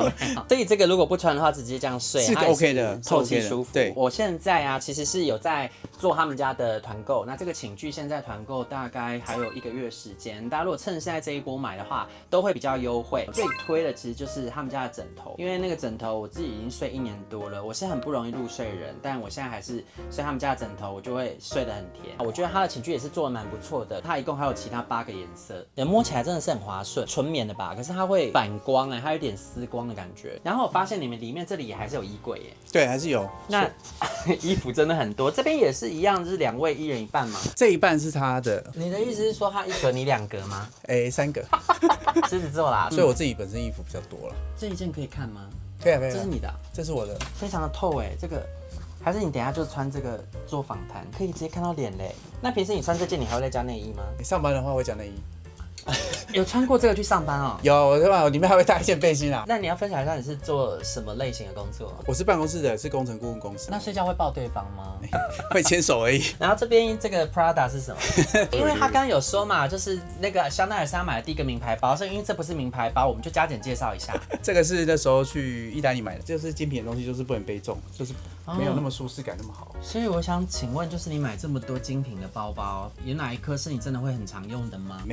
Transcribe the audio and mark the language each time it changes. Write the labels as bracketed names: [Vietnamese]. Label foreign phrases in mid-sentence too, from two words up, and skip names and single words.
[Chinese] Okay, 所以這個如果不穿的話，直接這樣睡是 OK 的，透氣舒服。對，我現在啊，其實是有在做他們家的團購。那這個寢具現在團購大概還有1個月時間，大家如果趁現在這一波買的話，都會比較優惠。最推的其實就是他們家的枕頭，因為那個枕頭我自己已經睡1年多了，我是很不容易入睡的人，但我現在還是睡他們家的枕頭，我就會睡得很甜。我覺得它的寢具也是做得蠻不錯的，它一共還有其他8個顏色，摸起來真的是很滑順，純棉的吧？可是它會反光它有點絲光的感覺。然後我發現你們裡面這裡也還是有衣櫃耶。對，還是有。那衣服真的很多，這邊也是一樣，就是2位1人1半嘛。這一半是他的。你的意思是說他1格你2格嗎？3個。獅子座啦，所以我自己本身衣服比較多了。這一件可以看嗎？可以啊，可以。這是你的？這是我的。非常的透這個。還是你等一下就穿這個做訪談，可以直接看到臉嘞。那平時你穿這件，你還會再加內衣嗎？上班的話會加內衣。有穿過這個去上班哦？有，我裡面還會帶一件背心啊。那你要分享一下你是做什麼類型的工作？我是辦公室的，是工程顧問公司。那睡覺會抱對方嗎？會牽手而已。然後這邊這個 Prada 是什麼？因為他剛剛有說嘛，就是那個香奈兒是他買的第1個名牌包，所以因為這不是名牌包，我們就加減介紹一下。這個是那時候去意大利買的，就是精品的東西，就是不能背重，就是沒有那麼舒適感那麼好。所以我想請問，就是你買這麼多精品的包包，有哪一顆是你真的會很常用的嗎？